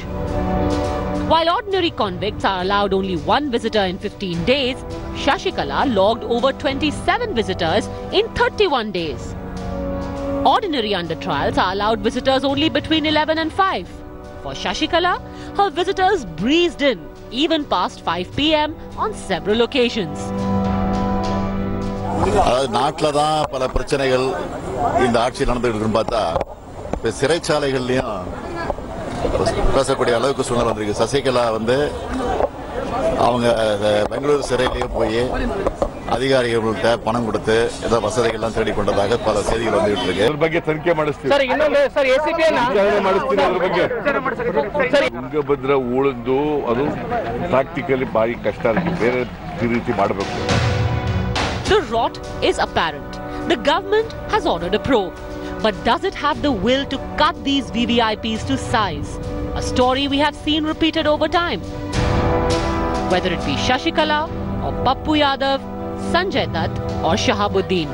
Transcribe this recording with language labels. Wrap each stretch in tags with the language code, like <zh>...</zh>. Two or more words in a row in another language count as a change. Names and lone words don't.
<en>While ordinary convicts are allowed only one visitor in 15 days, Shashikala logged over 27 visitors in 31 days. Ordinary under trials are allowed visitors only between 11 and 5. For Shashikala, her visitors breezed in, even past 5 p.m. on several occasions.</en> <ta>நாட்டில் தான் பல பிரச்சனைகள் இந்த ஆட்சி நடந்துட்டு இருக்குன்னு பார்த்தா இப்போ சிறைச்சாலைகள்லையும் பேசக்கூடிய அளவுக்கு சூழ்நிலை வந்திருக்கு. சசிகலா வந்து அவங்க பெங்களூரு சிறையிலேயே போய் அதிகாரிகள்கிட்ட பணம் கொடுத்து ஏதோ வசதிகள்லாம் தேடி கொண்டதாக பல செய்திகள் வந்துகிட்டு இருக்கு.</ta> <kn>ಅದ್ರ ಬಗ್ಗೆ ತನಿಖೆ ಮಾಡಿಸ್ತೀವಿ ಸರ್. ಇನ್ನೊಂದು ಸರ್ ಎಸಿಪಿ ಮಾಡಿಸ್ತೀನಿ ಅದ್ರ ಬಗ್ಗೆ ಸರ್. ತುಂಗಭದ್ರಾ ಉಳಿದು ಅದು ಪ್ರಾಕ್ಟಿಕಲಿ ಭಾರಿ ಕಷ್ಟ ಆಗಿದೆ. ಬೇರೆ ರೀತಿ ಮಾಡಬೇಕು.</kn> <en>The rot is apparent. The government has ordered a probe. But does it have the will to cut these VVIPs to size? A story we have seen repeated over time. Whether it be Shashikala or Pappu Yadav, Sanjay Dutt or Shahabuddin.</en>